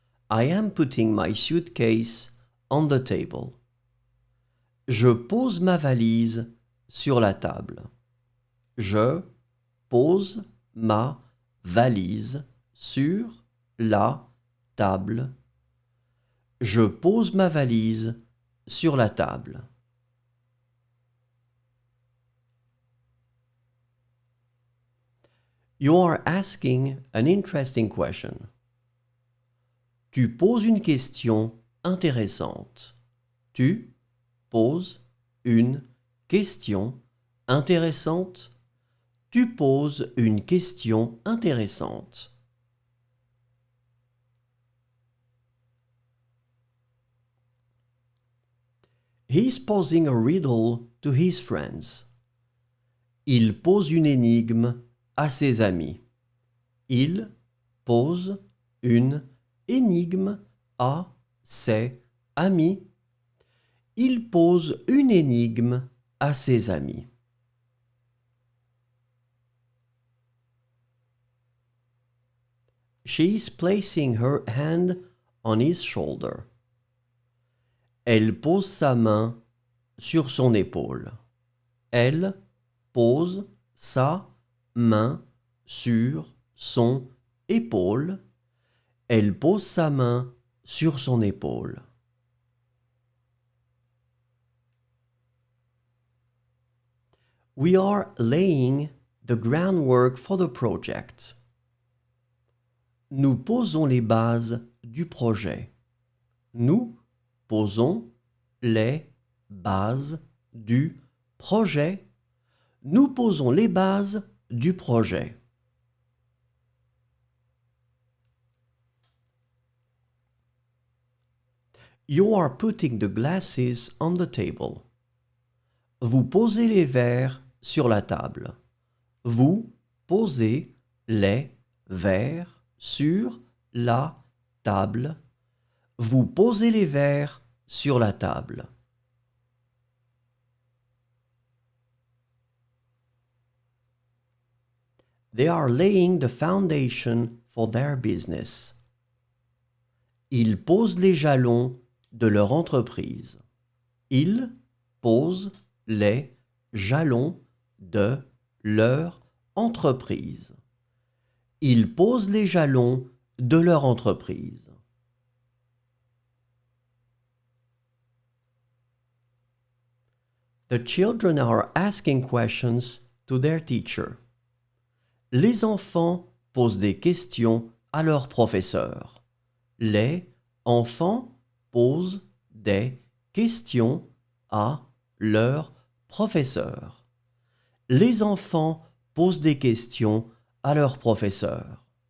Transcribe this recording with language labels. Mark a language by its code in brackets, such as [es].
[en] I am putting my suitcase on the table. [fr] Je pose ma valise sur la table. Je pose ma valise sur la table. Je pose ma valise sur la table. [en] You are asking an interesting question. [fr] Tu poses une question intéressante. Tu poses une question intéressante. Tu poses une question intéressante. [en] He's posing a riddle to his friends. [fr] Il pose une énigme à ses amis. Il pose une énigme à ses amis. Il pose une énigme à ses amis. [en] She is placing her hand on his shoulder. [fr] Elle pose sa main sur son épaule. Elle pose sa main sur son épaule. Elle pose sa main sur son épaule. [en] We are laying the groundwork for the project. [fr] Nous posons les bases du projet. Nous posons les bases du projet. Nous posons les bases du projet. [en] You are putting the glasses on the table. [fr] Vous posez les verres sur la table. Vous posez les verres sur la table. Vous posez les verres sur la table. [en] They are laying the foundation for their business. [fr] Ils posent les jalons de leur entreprise. Ils posent les jalons de leur entreprise. Ils posent les jalons de leur entreprise. [en] The children are asking questions to their teacher. [fr] Les enfants posent des questions à leur professeur. Les enfants posent des questions à leur professeur. Les enfants posent des questions à leur professeur.